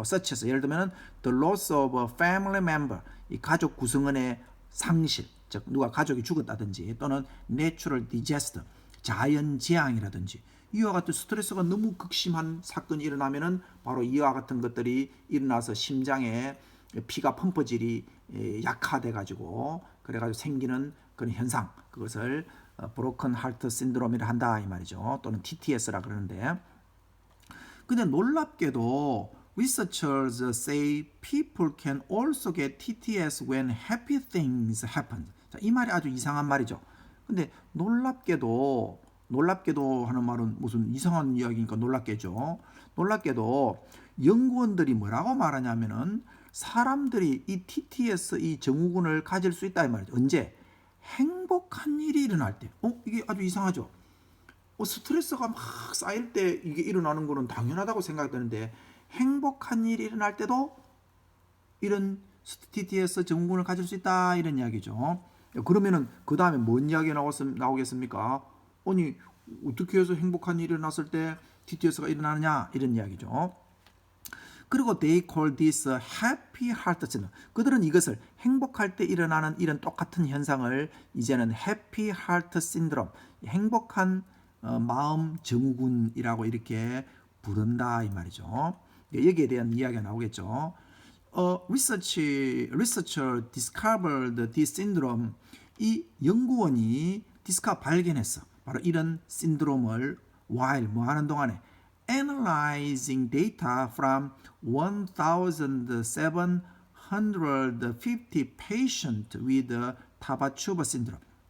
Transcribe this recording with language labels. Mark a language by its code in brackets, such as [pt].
[en] such as, [ko] 예를 들면 [en] the loss of a family member, [ko] 이 가족 구성원의 상실, 즉 누가 가족이 죽었다든지, 또는 [en] natural disaster, [ko] 자연 재앙이라든지, 이와 같은 스트레스가 너무 극심한 사건이 일어나면은 바로 이와 같은 것들이 일어나서 심장에 피가 펌퍼질이 약화돼 가지고 그래가지고 생기는 그런 현상, 그것을 브로큰 하트 신드롬이라 한다 이 말이죠. 또는 TTS라 그러는데, 근데 놀랍게도 [en] researchers say people can also get TTS when happy things happen. [ko] 자, 이 말이 아주 이상한 말이죠. 근데 놀랍게도 하는 말은 무슨 이상한 이야기니까 놀랍게죠. 놀랍게도 연구원들이 뭐라고 말하냐면은 사람들이 이 TTS, 이 증후군을 가질 수 있다 이 말이죠. 언제? 행복한 일이 일어날 때. 이게 아주 이상하죠. 스트레스가 막 쌓일 때 이게 일어나는 거는 당연하다고 생각되는데, 행복한 일이 일어날 때도 이런 TTS 증후군을 가질 수 있다 이런 이야기죠. 그러면은 그 다음에 뭔 이야기가 나오겠습니까? 아니, 어떻게 해서 행복한 일이 일어났을 때 TTS가 일어나느냐 이런 이야기죠. 그리고 [en] they call this happy heart syndrome. [ko] 그들은 이것을 행복할 때 일어나는 이런 똑같은 현상을 이제는 [en] happy heart syndrome, [ko] 행복한 마음 증후군이라고 이렇게 부른다 이 말이죠. 여기에 대한 이야기가 나오겠죠. [en] researcher discovered this syndrome. [ko] 이 연구원이 발견했어. 바로 이런 신드롬을 [en] while [ko] 뭐 하는 동안에 [en] analyzing data from 1,750 patients with 타바추버 syndrome.